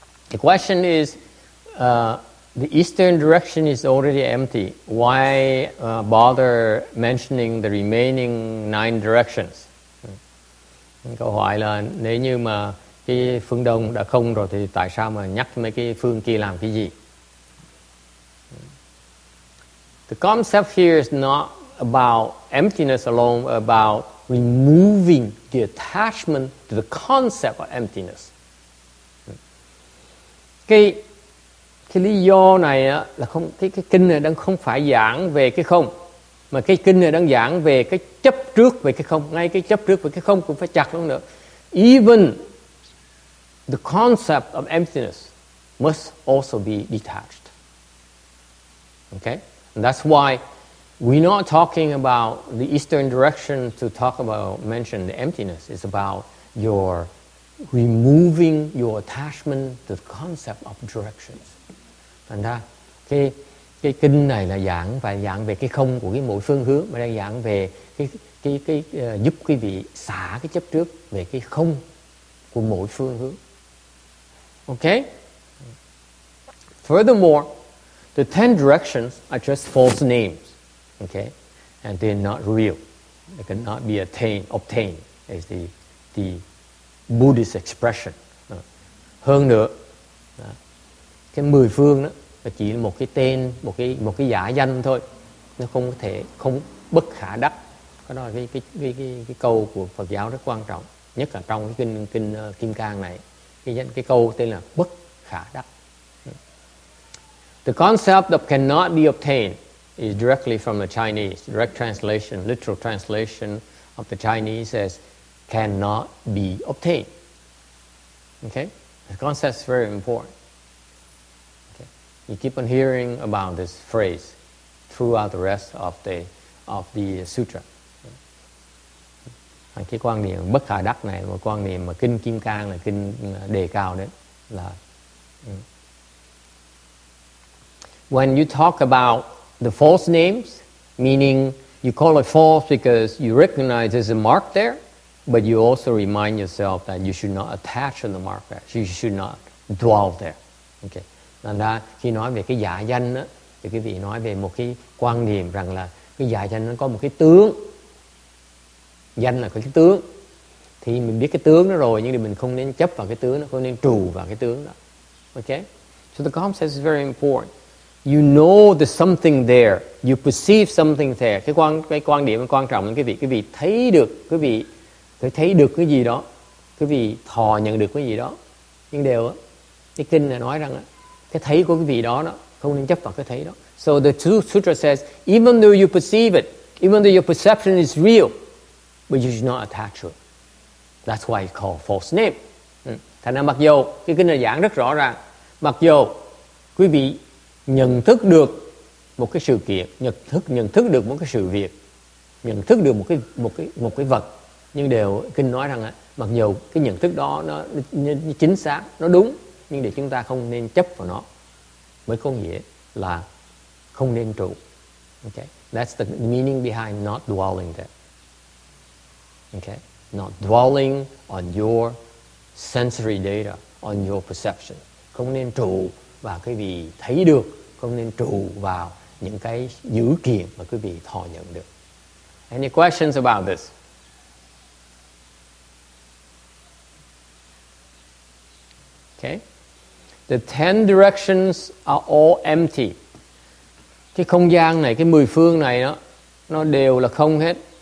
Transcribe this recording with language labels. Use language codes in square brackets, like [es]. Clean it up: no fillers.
[en] The question is, the eastern direction is already empty. Why bother mentioning the remaining 9 directions? [vi] Câu hỏi là nếu như mà cái phương đông đã không rồi thì tại sao mà nhắc mấy cái phương kia làm cái gì? [en] The concept here is not about emptiness alone, about removing the attachment to the concept of emptiness. [vi] Cái lý do này á, là không cái kinh này đang không phải giảng về cái không, mà cái kinh này đang giảng về cái chấp trước về cái không. Ngay cái chấp trước về cái không cũng phải chặt luôn nữa. [en] Even the concept of emptiness must also be detached. Okay? And that's why we're not talking about the eastern direction to mention the emptiness. It's about your removing your attachment to the concept of directions. [vi] Thành ra cái kinh này là giảng về cái không của cái mỗi phương hướng, mà đang giảng về cái giúp quý vị xả cái chấp trước về cái không của mỗi phương hướng. [en] Okay? Furthermore, the 10 directions are just false names. Okay? And they're not real. They cannot be obtained as the Buddhist expression. [vi] Hơn nữa, cái 10 phương đó nó chỉ là một cái tên, một cái giả danh thôi, nó không bất khả đắc. Cái đó là cái câu của Phật giáo rất quan trọng, nhất là trong cái kinh Kim Cang này, cái câu tên là bất khả đắc. [en] The concept of cannot be obtained is directly from the Chinese. Direct translation, literal translation of the Chinese as cannot be obtained. Okay? The concept is very important. Okay? You keep on hearing about this phrase throughout the rest of the sutra. [vi] Cái quan niệm bất khả đắc này, một quan niệm mà kinh Kim Cang là kinh đề cao đến là [en] when you talk about the false names, meaning you call it false because you recognize there's a mark there, but you also remind yourself that you should not attach to the mark there. You should not dwell there. Okay. [vi] Nên ra khi nói về cái giả danh đó, thì quý vị nói về một cái quan niệm rằng là cái giả danh nó có một cái tướng. Danh là có cái tướng. Thì mình biết cái tướng đó rồi, nhưng thì mình không nên chấp vào cái tướng đó, không nên trù vào cái tướng đó. [en] Okay? So the concept is very important. You know there's something there. You perceive something there. [vi] Cái quan điểm quan trọng là quý vị thấy được, quý vị thấy được cái gì đó, quý vị thọ nhận được cái gì đó. Nhưng đều á, cái kinh này nói rằng cái thấy của quý vị đó không nên chấp vào cái thấy đó. [en] So the sutra says, even though you perceive it, even though your perception is real, but you should not attach to it. That's why it's called false name. [vi] Thành ra mặc dù cái kinh này giảng rất rõ ràng, mặc dù quý vị nhận thức được một cái sự kiện, nhận thức được một cái sự việc, nhận thức được một cái vật, nhưng đều kinh nói rằng mặc dù cái nhận thức đó nó chính xác, nó đúng, nhưng để chúng ta không nên chấp vào nó, mới có nghĩa là không nên trụ. [en] Okay, that's the meaning behind not dwelling there. Okay, not dwelling on your sensory data, on your perception. [vi] Không nên trụ vào cái gì thấy được, không nên trụ vào những cái dữ kiện mà quý vị thọ nhận được. [en] Any questions about this? Okay. The 10 directions are all empty. [vi] Cái không gian này, cái 10 phương này nó đều là không hết.